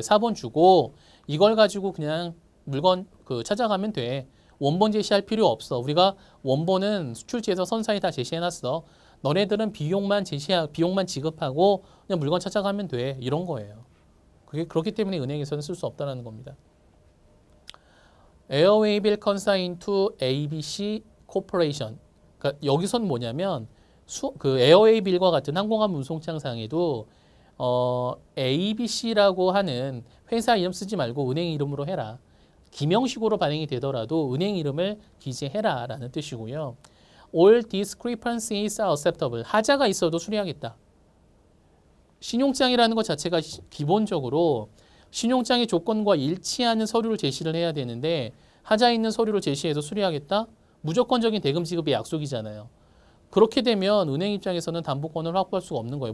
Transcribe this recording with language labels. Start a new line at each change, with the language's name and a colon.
Korean: 4번 주고 이걸 가지고 그냥 물건 찾아가면 돼. 원본 제시할 필요 없어. 우리가 원본은 수출지에서 선사에 다 제시해놨어. 너네들은 비용만 지급하고 그냥 물건 찾아가면 돼. 이런 거예요. 그렇기 때문에 은행에서는 쓸 수 없다는 겁니다.
English: Airway Bill Consigned to ABC Corporation.
Korean: 그러니까 여기선 뭐냐면 그 에어웨이 빌과 같은 항공함 운송장상에도 ABC라고 하는 회사 이름 쓰지 말고 은행 이름으로 해라. 기명식으로 발행이 되더라도 은행 이름을 기재해라 라는 뜻이고요.
English: All discrepancies are acceptable.
Korean: 하자가 있어도 수리하겠다. 신용장이라는 것 자체가 기본적으로 신용장의 조건과 일치하는 서류를 제시를 해야 되는데 하자 있는 서류를 제시해서 수리하겠다? 무조건적인 대금 지급의 약속이잖아요. 그렇게 되면 은행 입장에서는 담보권을 확보할 수가 없는 거예요.